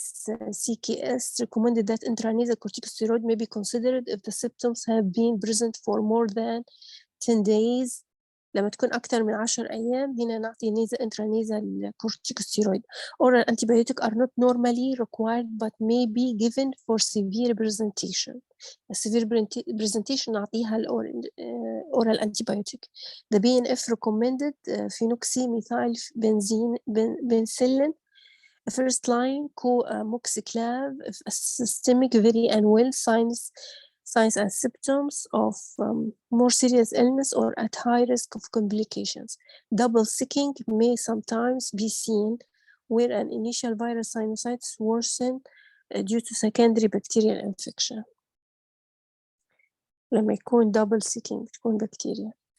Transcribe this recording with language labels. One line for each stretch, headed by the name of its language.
English: CKS recommended that intranasal corticosteroid may be considered if the symptoms have been present for more than 10 days.
Arabic: لما تكون أكثر من 10 أيام هنا نعطي
English: intranasal corticosteroid. Oral antibiotics are not normally required but may be given for severe presentation. A severe presentation
Arabic: نعطيها
English: oral antibiotic. The BNF recommended phenoxymethyl penicillin. First line, moxiclav, systemic very unwell signs and symptoms of more serious illness or at high risk of complications. Double sicking may sometimes be seen where an initial viral sinusitis worsen due to secondary bacterial infection.
Arabic: لما يكون
English: double sicking
Arabic: تكون بكتيريا.